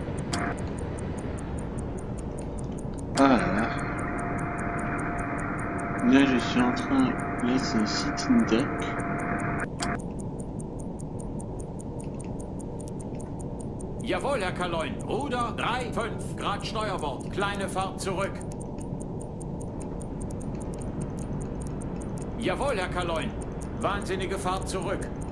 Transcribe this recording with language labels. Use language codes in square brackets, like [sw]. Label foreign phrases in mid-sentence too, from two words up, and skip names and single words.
[fr] Ah là là. Là, je suis en train... Là, c'est un [en] sitting duck. [de] Jawohl, Herr Kaloin. Ruder 3 5 Grad Steuerbord. Kleine Fahrt zurück. Jawohl, Herr Kaloin. Wahnsinnige Fahrt zurück.